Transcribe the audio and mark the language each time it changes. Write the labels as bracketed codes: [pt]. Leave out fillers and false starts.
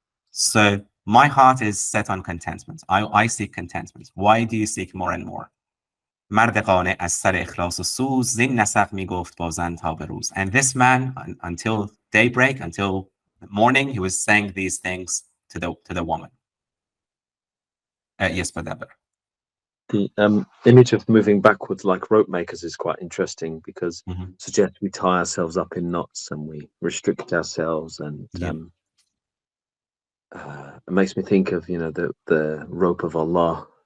[en] So my heart is set on contentment. I seek contentment. Why do you seek more and more? [fa] مرد قانع از سر اخلاص و سوز زین نسق میگفت با زن تا به روز. [en] And this man, until daybreak, until morning, he was saying these things to the woman. Yes, Badabir. The image of moving backwards like rope makers is quite interesting, because it suggests we tie ourselves up in knots and we restrict ourselves, and it makes me think of the rope of Allah.